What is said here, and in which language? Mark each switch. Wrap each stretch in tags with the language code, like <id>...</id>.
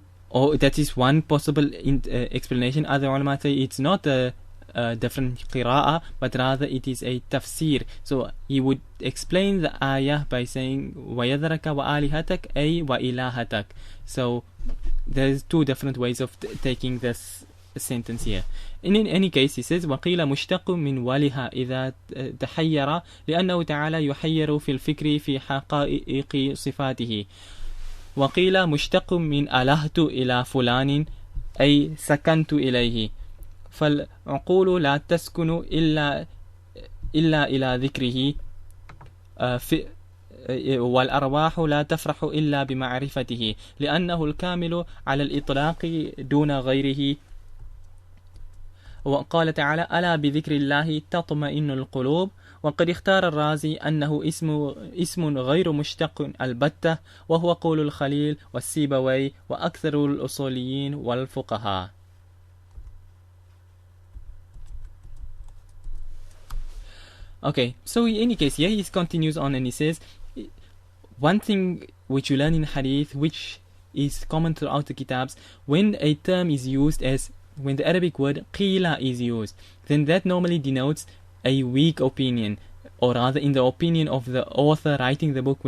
<en>Or that is one possible explanation. Other ulama say it's not a different qira'ah, but rather it is a tafsir. So he would explain the ayah by saying</en> <ar>وَيَذَرَكَ وَآلِهَتَكَ أي وَإِلَاهَتَكَ.</ar> <en>So there's 2 different ways of taking this sentence here. In any case, he says</en> <ar>وَقِيلَ مُشْتَقٌ مِنْ وَلِهَا إِذَا تَحَيَّرَ لِأَنَّهُ تَعَالَى يُحَيِّرُ فِي الْفِكْرِ فِي حَقَائِقِ صِفَاتِهِ. وَقِيلَ مُشْتَقٌ مِنْ أَلَهْتُ إِلَى فُلَانٍ أي سكنت إليه، فالعقول لا تسكن إلا إلى ذكره، والأرواح لا تفرح إلا بمعرفته، لأنه الكامل على الإطلاق دون غيره. وقال تعالى ألا بذكر الله تطمئن القلوب. وقد اختار الرازي أنه اسم غير مشتق البتة، وهو قول الخليل والسيبوي وأكثر الأصوليين والفقهاء.</ar> <en>Okay, so in any case, here he continues on and he says, one thing which you learn in hadith, which is common throughout the kitabs, when a term is used as, when the Arabic word qila is used, then that normally denotes a weak opinion, or rather in the opinion of the author writing the book.</en>